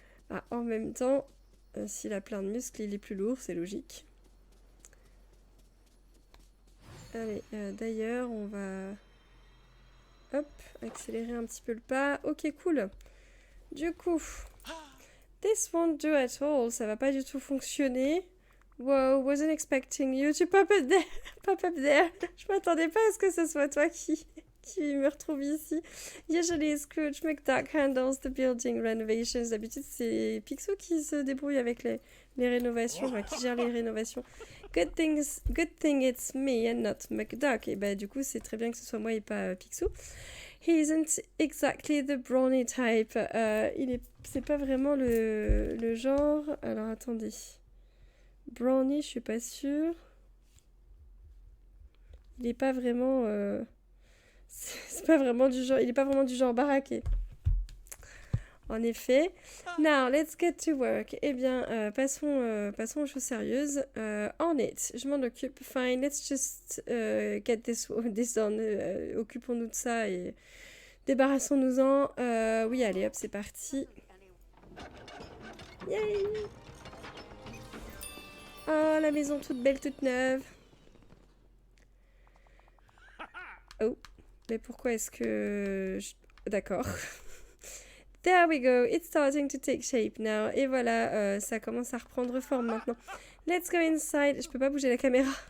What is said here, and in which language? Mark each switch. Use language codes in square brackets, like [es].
[fr] Ah, en même temps, s'il a plein de muscles, il est plus lourd, c'est logique. Allez, d'ailleurs, on va... Hop, accélérer un petit peu le pas. Ok, cool. Du coup, [en] this won't do at all. [fr] Ça va pas du tout fonctionner. [en] Wow, wasn't expecting you to pop up there. [fr] Je m'attendais pas à ce que ce soit toi qui me retrouve ici. [en] Usually Scrooge McDuck handles the building renovations. [fr] D'habitude, c'est Picsou qui se débrouille avec les rénovations, enfin, qui gère les rénovations. [en] Good thing it's me and not McDuck. [fr] Et bah du coup, c'est très bien que ce soit moi et pas Picsou. [en] He isn't exactly the brawny type. [fr] C'est pas vraiment le genre. Alors attendez. Brownie, je suis pas sûre. Il est pas vraiment... c'est pas vraiment du genre... Il est pas vraiment du genre baraqué. En effet. [en] Now, let's get to work. [fr] Eh bien, passons aux choses sérieuses. [en] On it. [fr] Je m'en occupe. [en] Fine, let's just get this done. [fr] Occupons-nous de ça et débarrassons-nous-en. Oui, allez, hop, c'est parti. Yay! Oh, la maison toute belle, toute neuve. Oh, mais pourquoi est-ce que... D'accord. [en] There we go, it's starting to take shape now. [fr] Et voilà, ça commence à reprendre forme maintenant. [en] Let's go inside. [fr] Je peux pas bouger la caméra.